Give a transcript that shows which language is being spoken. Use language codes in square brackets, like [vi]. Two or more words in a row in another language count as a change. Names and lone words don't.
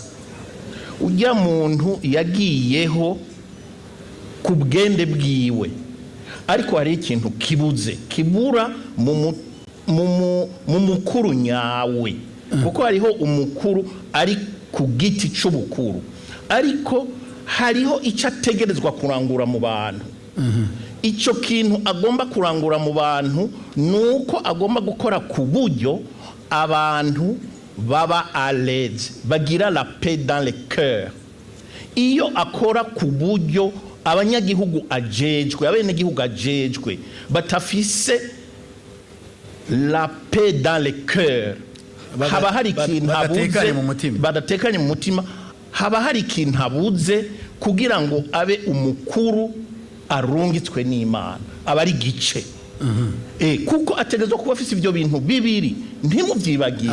[rn] Ujya muntu yagiyeho ku bwende bwiwe, ariko hari ikintu kibura mu mukuru nyawe, kuko hariho umukuru ari ku giti c'ubukuru, ariko hariho icyo ategerezwa kurangura mu bantu. Icyo kintu agomba kurangura mu bantu nuko agomba gukora ku buryo abantu baba [fr] à l'aise, [rn] bagira [fr] la paix dans le cœur. [rn] Iyo akora ku buryo abanyagihugu ajejwe, abenegihugu ajejwe batafise [fr] la paix dans le cœur, [rn] haba hari ikintu badatekanye mu mutima, haba hari ikintu habuze kugira ngo abe umukuru arungitswe n'Imana, aba ari gice. Kuko ategezwa kuba afise ivyo bintu bibiri, ntimuvyibagire.